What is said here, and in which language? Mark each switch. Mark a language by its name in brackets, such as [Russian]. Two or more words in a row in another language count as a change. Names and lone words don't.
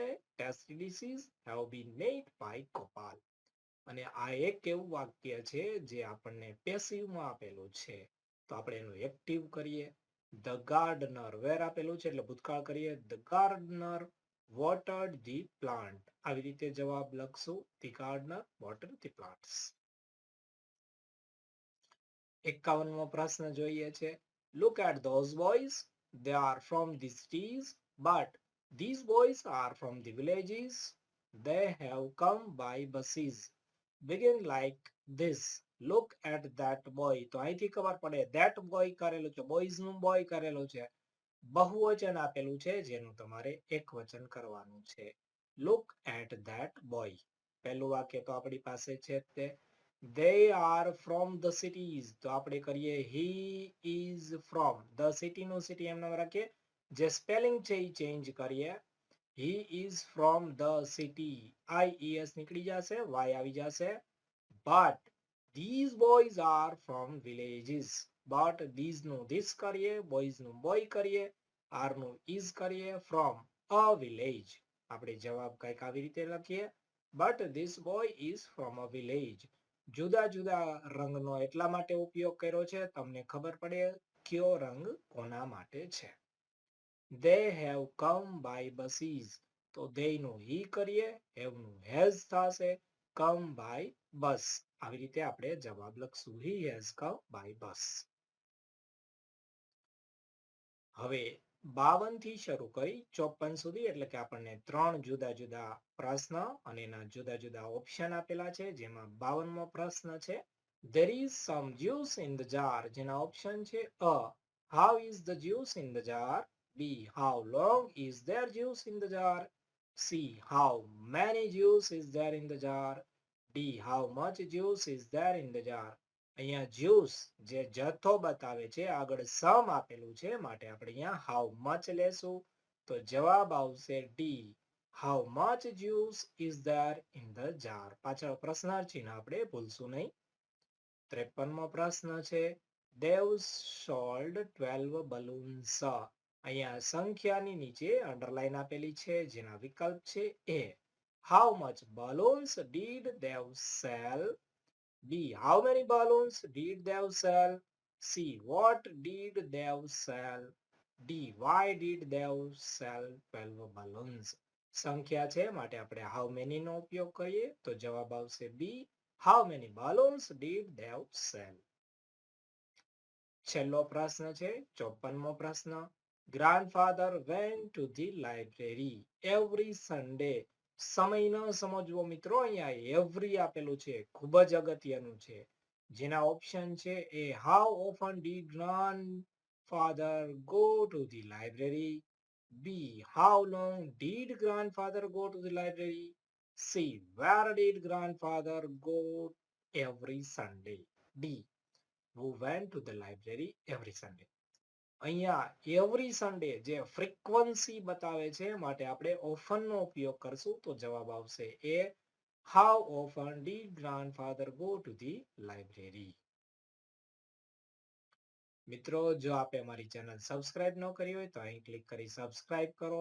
[English] Tasty dishes have been made by Gopal. [Gujarati] અને આ એક એવું વાક્ય છે જે આપણને પેસિવમાં આપેલું છે, તો આપણે એનું એક્ટિવ કરીએ. [English] The gardener, where [Gujarati] આપેલું છે એટલે ભૂતકાળ કરીએ. [English] The gardener watered the plant. [Gujarati] આવી રીતે જવાબ લખશું. [English] The gardener watered the plants. [Gujarati] 51મો પ્રશ્ન જોઈએ છે. [English] Look at those boys. They are from the cities, but these boys are from the villages. They have come by buses. Begin like this. Look at that boy. [Gujarati] તો અહીંથી ખબર પડે [English] that boy [Gujarati] કરેલું છે, boys નું boy કરેલું છે. બહુવચન આપેલું છે જેનું તમારે એકવચન કરવાનું છે. Look at that boy. પહેલું વાક્ય તો આપણી પાસે છે તે. [English] They are from the cities. [Gujarati] તો આપણે કરીએ [English] he is from. The city [Gujarati] નું city એમ નામ રાખીએ. જે સ્પેલિંગ છે એ ચેન્જ કરીએ. [English] He is from the city. [Gujarati] IES નીકળી જશે, Y આવી જશે. [English] But these boys are from villages. But these [Gujarati] નું this કરીએ, boys નું boy કરીએ, are નું is કરીએ, [English] from a village. [Gujarati] આપણે જવાબ કંઈક આવી રીતે લખીએ. [English] But this boy is from a village. [Gujarati] જુદા જુદા રંગનો એટલા માટે ઉપયોગ કર્યો છે, તમને ખબર પડે કયો રંગ કોના માટે છે. [English] They have come by buses. [Gujarati] તો they નું he કરીએ, have નું has થશે, [English] come by bus. [Gujarati] આવી રીતે આપણે જવાબ લખશું. [English] He has come by bus. [Gujarati] હવે 52 થી શરૂ કરી 54 સુધી, એટલે કે આપણને 3 જુદા જુદા પ્રશ્ન અને એના જુદા જુદા ઓપ્શન આપેલા છે, જેમાં 52મો પ્રશ્ન છે. [English] There is some juice in the jar. [Gujarati] જેના ઓપ્શન છે A. [English] How is the juice in the jar? B. How long is there juice in the jar? C. How many juice is there in the jar? D. How much juice is there in the jar? [Gujarati] અહીંયા જ્યુસ જે જથ્થો બતાવે છે, આગળ સમ આપેલું છે, માટે આપણે અહીંયા [English] how much [Gujarati] લેશું. તો જવાબ આવશે D. [English] How much juice is there in the jar? [Gujarati] પાછળ પ્રશ્નાર્થ ચિહ્ન આપણે ભૂલશું નહીં. 53મો પ્રશ્ન છે. [English] They sold 12 balloons. [Gujarati] અહીંયા સંખ્યાની નીચે અંડરલાઈન આપેલી છે, જેના વિકલ્પ છે A. [English] How much balloons did they sell? B. How many balloons did they sell? C. What did they sell? D why did they sell 12 balloons? [Gujarati] સંખ્યા છે માટે આપણે [English] how many [Gujarati] નો ઉપયોગ કરીએ તો જવાબ આવશે બી, [English] how many balloons did they sell? [Gujarati] છેલ્લો પ્રશ્ન છે 54મો પ્રશ્ન. [English] Grandfather went to the library every Sunday. [Gujarati] સમય ન સમજવો મિત્રો, અહીંયા એવરી આપેલું છે, ખૂબ જ અગત્યનું છે. જેના ઓપ્શન છે [English] A how often did Grandfather go to the library, B how long did Grandfather go to the library, C where did Grandfather go every Sunday, D who went to the library every Sunday. [Gujarati] અહીંયા [English] every Sunday [Gujarati] જે ફ્રીક્વન્સી બતાવે છે માટે આપણે ઓફન નો ઉપયોગ કરશું તો જવાબ આવશે [English] A how often did Grandfather go to the library? [Gujarati] મિત્રો, જો આપે અમારી ચેનલ સબસ્ક્રાઇબ ન કરી હોય તો અહીં ક્લિક કરી સબસ્ક્રાઇબ કરો.